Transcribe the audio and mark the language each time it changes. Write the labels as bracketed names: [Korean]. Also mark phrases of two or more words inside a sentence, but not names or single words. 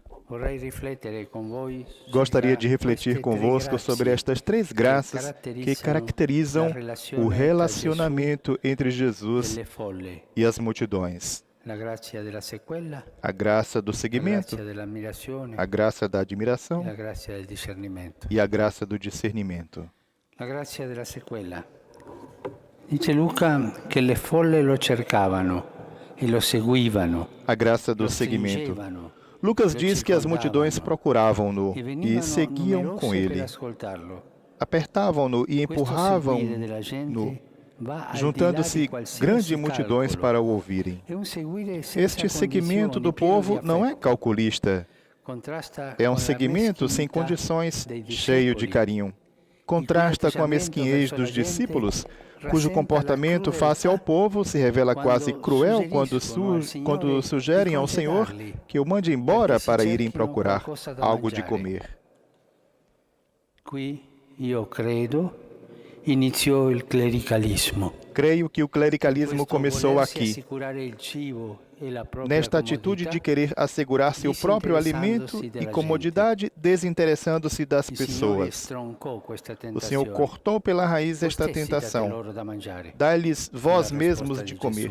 [Portuguese] Gostaria de refletir convosco sobre estas três graças que caracterizam o relacionamento entre Jesus e as multidões. A graça do seguimento, a graça da admiração e a graça do discernimento. [Italian] Dice Luca che le folle lo cercavano e lo seguivano. [Portuguese] A graça do seguimento. Lucas diz que as multidões procuravam-no e seguiam com ele. Apertavam-no e empurravam-no, juntando-se grandes multidões para o ouvirem. Este seguimento do povo não é calculista. É um seguimento sem condições, cheio de carinho. Contrasta com a mesquinhez dos discípulos, cujo comportamento face ao povo se revela quase cruel quando sugerem ao Senhor que o mande embora para irem procurar algo de comer. [Italian] Qui io credo iniziò il clericalismo. [Portuguese] Creio que o clericalismo começou aqui, nesta atitude de querer assegurar-se o próprio alimento e comodidade, desinteressando-se das pessoas. O Senhor cortou pela raiz esta tentação. Dai-lhes vós mesmos de comer.